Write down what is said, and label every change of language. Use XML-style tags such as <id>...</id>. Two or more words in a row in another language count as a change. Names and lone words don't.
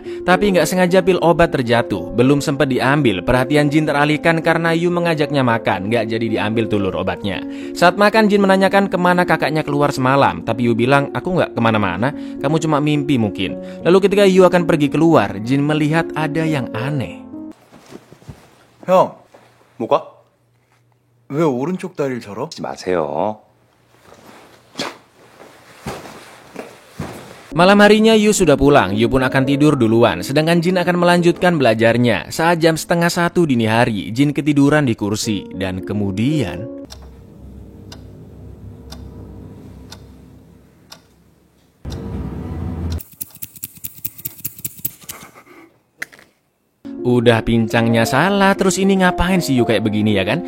<id>Tapi gak sengaja pil obat terjatuh, belum sempat diambil. Perhatian Jin teralihkan karena Yu mengajaknya makan, gak jadi diambil tulur obatnya. Saat makan Jin menanyakan kemana kakaknya keluar semalam, tapi Yu bilang aku gak kemana-mana, kamu cuma mimpi mungkin. Lalu ketika Yu akan pergi keluar, Jin melihat ada yang aneh.</id> <ko>형, 뭐가? 왜 오른쪽 다리를 절어? 하지 마세요.</ko> <id>Malam harinya Yu sudah pulang, Yu pun akan tidur duluan, sedangkan Jin akan melanjutkan belajarnya. Saat jam 12:30 dini hari, Jin ketiduran di kursi, dan kemudian... Udah pincangnya salah, terus ini ngapain sih Yu kayak begini ya kan?</id>